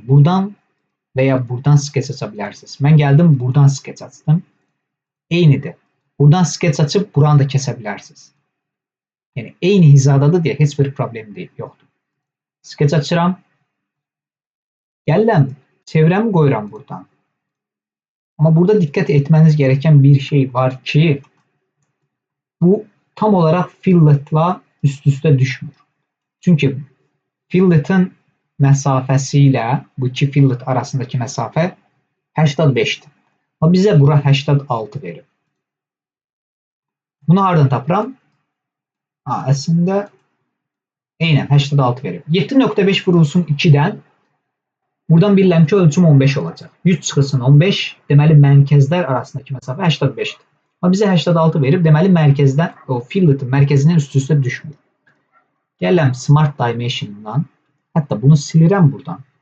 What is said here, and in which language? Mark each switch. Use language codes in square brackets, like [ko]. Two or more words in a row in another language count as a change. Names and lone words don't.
[az] Buradan veya buradan sketch aça bilərsiniz. Mən gəldim buradan sketch açdım. Eynidir. Buradan sketch açıb buranı da kəsə bilərsiniz. Yəni eyni hizadadır deyə heç bir problem deyil, yoxdur. Sketch açıram. Gəlirəm, çevrəmi qoyuram buradan. [tr] Ama burada dikkat etmeniz gereken bir şey var ki bu tam olarak fillet'la üst üste düşmür. Çünkü fillet'in mesafesiyle bu iki fillet arasındaki mesafe 85'ti. Ama bize bura 86 verir. [az] Bunu hardan tapıram? [tr] Aslında aynen 86 verir. [az] 7.5 vurulsun 2'den. Buradan bilirəm ki ölçüm 15 olacaq. 100 çıxılsın 15, deməli mərkəzlər arasındakı məsafə 85'dir. Amma bizə 86 verib, deməli mərkəzdən, o fillet'in mərkəzindən üst-üstə düşmür. Gələm Smart Dimension'dan, hətta bunu silirəm buradan.